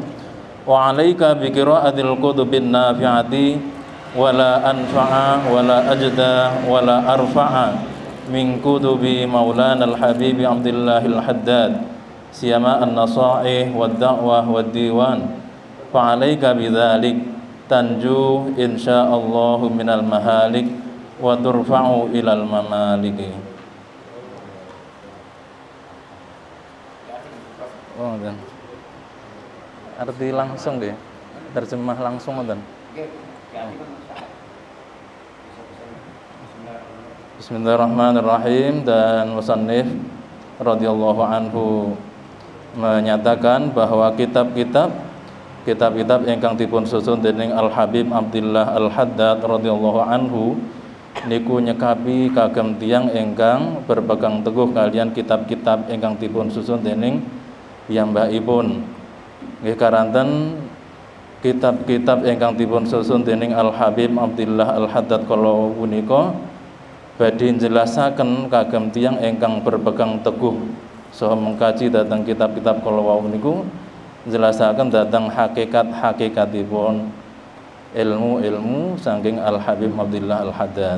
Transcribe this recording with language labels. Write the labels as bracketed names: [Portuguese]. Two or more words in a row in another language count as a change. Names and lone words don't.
[Arabic] وعليك بقراءة الكتب النافعة ولا أنفع ولا أجدى ولا أرفع من كتب مولانا الحبيب عبد الله الحداد سيما النصائح والدعوة والديوان فعليك بذلك تنجو إن شاء الله من المهالك وترفع إلى الممالك. [Indonesian] Oh, dan arti langsung deh, terjemah langsung dan. [Arabic] بسم الله الرحمن الرحيم. [Indonesian] Dan musannif [Arabic] رضي الله عنه [Indonesian] menyatakan bahwa kitab-kitab [Javanese] ingkang dipun susun dening Al Habib Abdullah Al Haddad [Arabic] رضي الله عنه [Javanese] niku nyekapi kagem tiyang ingkang [Indonesian] berpegang teguh [Javanese] kalian kitab-kitab ingkang dipun susun dening piyambakipun. Nggih karanten kitab-kitab ingkang dipun susun dening Al Habib Abdullah Al Haddad kala punika badhe njelasaken kagem tiyang ingkang [Indonesian] berpegang teguh [Javanese] saha mengkaji dhateng kitab-kitab kala wau niku njelasaken dhateng hakikat-hakikatipun ilmu-ilmu saking Al Habib Abdullah Al Haddad.